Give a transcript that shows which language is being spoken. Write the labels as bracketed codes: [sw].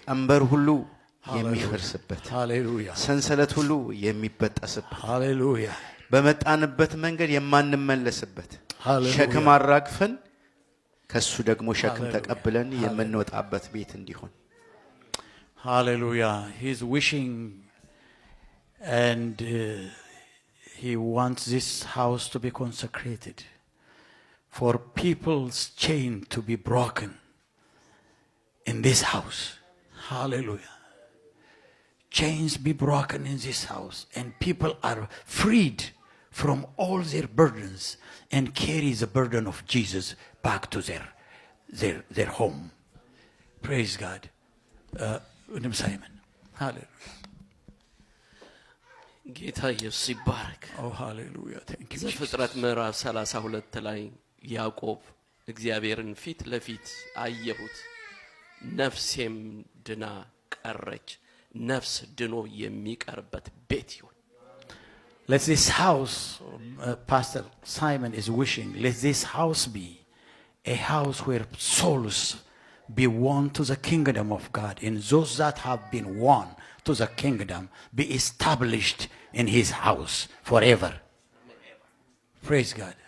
[am] ቀንበር ሁሉ የሚፈርስበት [en] Hallelujah. [am] ሰንሰለት ሁሉ የሚበጠስበት [en] Hallelujah. [am] በመጣንበት መንገድ የማንመለስበት [en] Hallelujah. [am] ሸክም አራግፈን ከሱ ደግሞ ሸክም ተቀብለን የምንወጣበት ቤት እንዲሆን [en] Hallelujah. He's wishing and he wants this house to be consecrated for people's chain to be broken in this house. Hallelujah. Chains be broken in this house and people are freed from all their burdens and carry the burden of Jesus back to their home. Praise God. Simon. Hallelujah. [am] ጌታ ኢየሱስ ይባረክ። [en] Oh, hallelujah. Thank you, [am] ዘፍጥረት ምዕራፍ 32 ላይ ያዕቆብ እግዚአብሔርን ፊት ለፊት አየሁት፣ ነፍሴም ድና ቀረች። ነፍስ ድኖ የሚቀርበት ቤት ይሁን። [en] Let this house, Pastor Simon is wishing, let this house be a house where souls be won to the kingdom of God, and those that have been won to the kingdom be established in his house forever. Praise God.